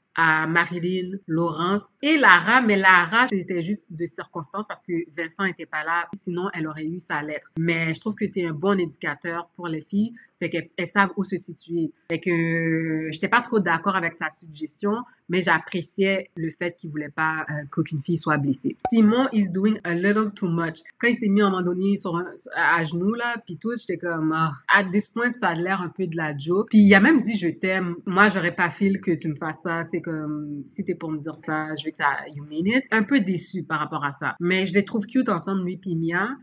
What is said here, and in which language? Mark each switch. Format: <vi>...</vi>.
<fr>à Marilyn, Laurence et Lara. Mais Lara, c'était juste de circonstances parce que Vincent n'était pas là. Sinon, elle aurait eu sa lettre. Mais je trouve que c'est un bon indicateur pour les filles. Fait qu'elles savent où se situer. Fait que j'étais pas trop d'accord avec sa suggestion, mais j'appréciais le fait qu'il voulait pas qu'aucune fille soit blessée.</fr> <en>Simon is doing a little too much.</en> <fr>Quand il s'est mis à un moment donné à genoux, là, puis tout, j'étais comme,</fr> <en>at this point,</en> <fr>ça a l'air un peu de la joke. Puis il a même dit, je t'aime. Moi, j'aurais pas feel que tu me fasses ça. C'est comme, si t'es pour me dire ça, je veux que ça,</fr> <en>you mean it.</en> <fr>Un peu déçue par rapport à ça. Mais je les trouve cute ensemble, lui puis Mia.</fr>